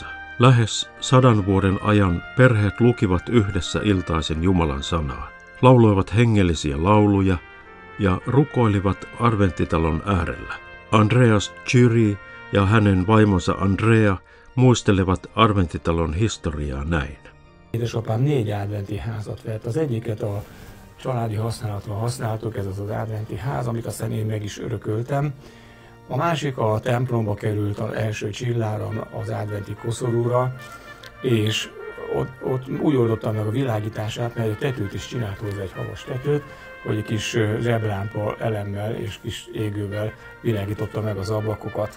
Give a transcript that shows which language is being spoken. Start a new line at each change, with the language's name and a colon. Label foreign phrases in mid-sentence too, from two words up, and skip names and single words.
Finnish: Lähes 100 vuoden ajan perheet lukivat yhdessä iltaisin Jumalan sanaa, lauloivat hengellisiä lauluja ja rukoilivat adventtitalon äärellä. Andreas Gyri ja hänen vaimonsa Andrea muistelevat adventtitalon historiaa näin.
Hungarian: Édesapám 4 adventi házat vett. Az egyiket a családi használatra használtuk, ez az adventi ház, amit aztán én meg is örököltem. A másik a templomba került az első csilláron, az adventi koszorúra, és ott úgy oldottam meg a világítását, mert egy tetőt is csinált hozzá, egy havas tetőt, hogy egy kis zseblámpa elemmel és kis égővel világította meg az ablakokat.